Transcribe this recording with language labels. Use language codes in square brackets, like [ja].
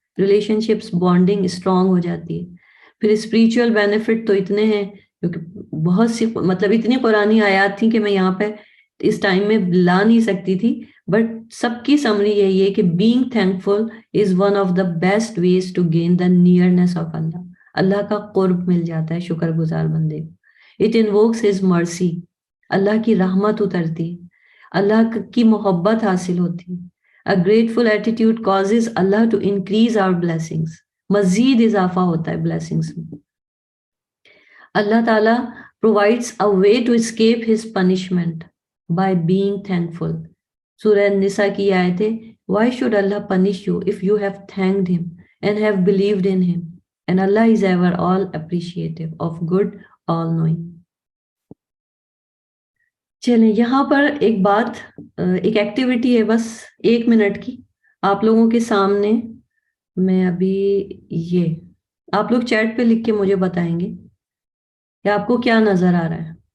[ur] Relation ships bonding strong ہو جاتی ہے. پھر اسپریچول بینیفٹ تو اتنے ہیں کیونکہ بہت سی مطلب اتنی قرآنی آیات تھیں کہ میں یہاں پہ اس ٹائم میں لا نہیں سکتی تھی, بٹ سب کی سمری یہی ہے کہ [en] Being thankful is one of the best ways to gain the nearness of Allah. [ur] اللہ کا قرب مل جاتا ہے شکر گزار بندے کو. [en] it invokes his mercy, [ur] اللہ کی رحمت اترتی, اللہ کی محبت حاصل ہوتی. [en] A grateful attitude causes Allah to increase our blessings. [ur] مزید اضافہ ہوتا ہے blessings میں. [en] اللہ تعالیٰ provides a way to escape his punishment by being thankful. [ur] سورہ النساء کی آیت ہے, [en] why should Allah punish you if you have thanked him and have believed in him? And Allah is ever all appreciative of good, all knowing. [ur] چلیں یہاں پر ایک بات, ایک ایکٹیویٹی ہے بس 1 منٹ کی آپ لوگوں کے سامنے. میں ابھی یہ آپ لوگ چیٹ پہ لکھ کے مجھے بتائیں گے کہ آپ کو کیا نظر آ رہا ہے.